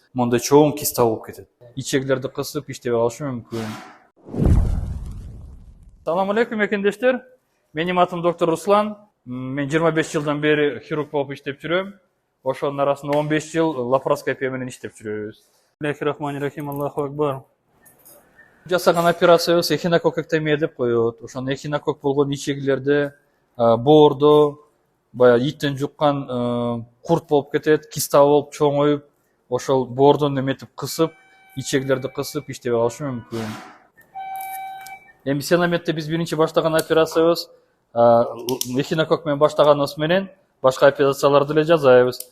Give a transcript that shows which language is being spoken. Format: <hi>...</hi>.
<ky>Мондай чоң киста болуп кетет. Ичегилерди кысып иштеп алышы мүмкүн. Салам алейкум экендештер. Менин атым доктор Руслан. Мен 25 жылдан бери хирург болуп иштеп жүрөм. Ошонун арасында 15 жыл лапароскопия менен иштеп жүрөбүз.</ky> <ar>Бисмиллахир-рахманир-рахим. Аллаху акбар.</ar> <ky>Жасаган операциябыз эхинококктомия деп коет. Ошону эхинокок болгон ичегилерде боордо баягы иттен жуккан курт болуп кетет, киста болуп чоңоюп, ошол боордон эметип кысып, ичегилерди кысып иштеп алышы мүмкүн. Эми Сенаметте биз биринчи баштаган операциябыз эхинокок менен баштаганыбыз менен башка операцияларды эле жасайбыз.</ky>